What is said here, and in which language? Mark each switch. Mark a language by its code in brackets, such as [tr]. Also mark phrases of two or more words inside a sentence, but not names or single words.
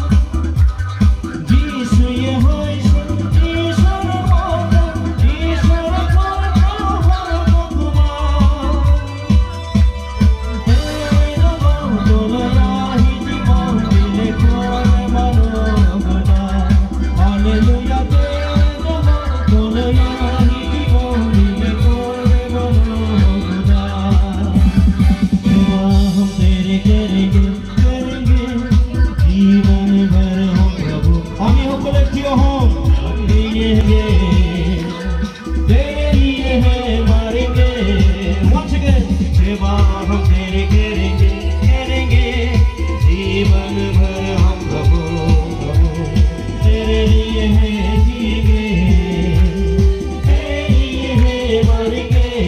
[as] যিশুৱে হৈছে ঈশ্বৰৰ মৰম, ঈশ্বৰৰ পুত্ৰ ভগৱান। তেওঁৱে জগতলৈ আহি জীৱন দিলে, ক'লে মানুহক হালেলুয়া, তেওঁৱে জগতলৈ আহি জীৱন দিলে, ক'লে মানুহক [hi] सेवा हम तेरे करेंगे, करेंगे जीवन भर हम प्रभु। आमी हम कलेक्टिव हम तेरे लिए है मारेंगे। [en] Once again, [hi] सेवा हम तेरे करेंगे, करेंगे जीवन भर हम प्रभु, प्रभु तेरे लिए है जिएंगे, तेरे लिए है मरेंगे।